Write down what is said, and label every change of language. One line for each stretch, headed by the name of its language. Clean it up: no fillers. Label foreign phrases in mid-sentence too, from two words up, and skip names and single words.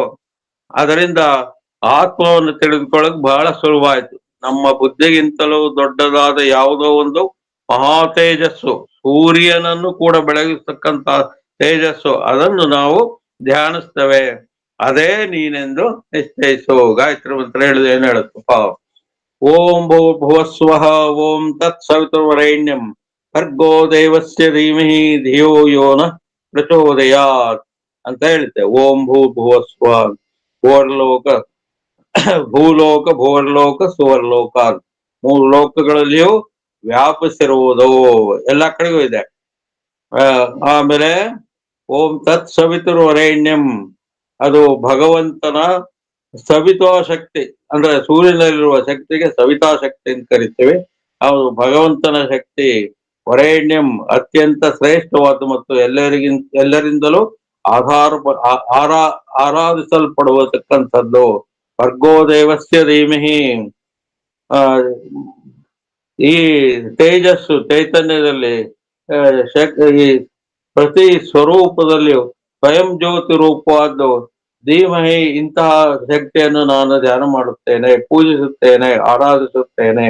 Kannada: ಅದರಿಂದ ಆತ್ಮವನ್ನು ತಿಳಿದುಕೊಳ್ಳಕ್ ಬಹಳ ಸುಲಭ ಆಯ್ತು. ನಮ್ಮ ಬುದ್ಧಿಗಿಂತಲೂ ದೊಡ್ಡದಾದ ಯಾವುದೋ ಒಂದು ಮಹಾ ತೇಜಸ್ಸು, ಸೂರ್ಯನನ್ನು ಕೂಡ ಬೆಳಗಿಸ್ತಕ್ಕಂತ ತೇಜಸ್ಸು, ಅದನ್ನು ನಾವು ಧ್ಯಾನಿಸ್ತೇವೆ. ಅದೇ ನೀನೆಂದು ನಿಶ್ಚಯಿಸು. ಗಾಯತ್ರಿ ಮಂತ್ರ ಹೇಳಿದ್ರೆ ಏನ್ ಹೇಳುತ್ತಪ್ಪ?
Sanskrit: ಓಂ ಭೂರ್ಭುವಸ್ವಃ ಓಂ ತತ್ ಸವಿತುರ್ವರೆಣ್ಯಂ ಭರ್ಗೋ ದೇವಸ್ಯ ಧೀಮಹಿ ಧಿಯೋ ಯೋ ನಃ ಪ್ರಚೋದಯಾತ್
Kannada: ಅಂತ ಹೇಳುತ್ತೆ.
Sanskrit: ಓಂ ಭೂರ್ಭುವಸ್ವ,
Kannada: ಭೂವರ್ಲೋಕ, ಭೂಲೋಕ, ಭುವರ್ಲೋಕ, ಸುವರ್ಲೋಕ, ಮೂರು ಲೋಕಗಳಲ್ಲಿಯೂ ವ್ಯಾಪಿಸಿರುವುದು, ಎಲ್ಲ ಕಡೆಗೂ ಇದೆ. ಆಮೇಲೆ
Sanskrit: ಓಂ ತತ್ ಸವಿತುರ್ವರೆಣ್ಯಂ,
Kannada: ಅದು ಭಗವಂತನ ಸವಿತಾ ಶಕ್ತಿ, ಅಂದ್ರೆ ಸೂರ್ಯನಲ್ಲಿರುವ ಶಕ್ತಿಗೆ ಸವಿತಾ ಶಕ್ತಿ ಅಂತ ಕರಿತೇವೆ. ಅದು ಭಗವಂತನ ಶಕ್ತಿ. ವರೇಣ್ಯಂ, ಅತ್ಯಂತ ಶ್ರೇಷ್ಠವಾದ ಮತ್ತು ಎಲ್ಲರಿಂದಲೂ ಆರಾಧಿಸಲ್ಪಡುವತಕ್ಕಂಥದ್ದು.
Sanskrit: ಭರ್ಗೋ ದೇವಸ್ಯ ಧೀಮಹಿ,
Kannada: ಆ ಈ ತೇಜಸ್ಸು ಚೈತನ್ಯದಲ್ಲಿ, ಈ ಪ್ರತಿ ಸ್ವರೂಪದಲ್ಲಿಯೂ ಸ್ವಯಂ ಜ್ಯೋತಿ ರೂಪವಾದ್ದು ಧೀಮಹಿ, ಇಂತಹ ಶಕ್ತಿಯನ್ನು ನಾನು ಧ್ಯಾನ ಮಾಡುತ್ತೇನೆ, ಪೂಜಿಸುತ್ತೇನೆ, ಆರಾಧಿಸುತ್ತೇನೆ.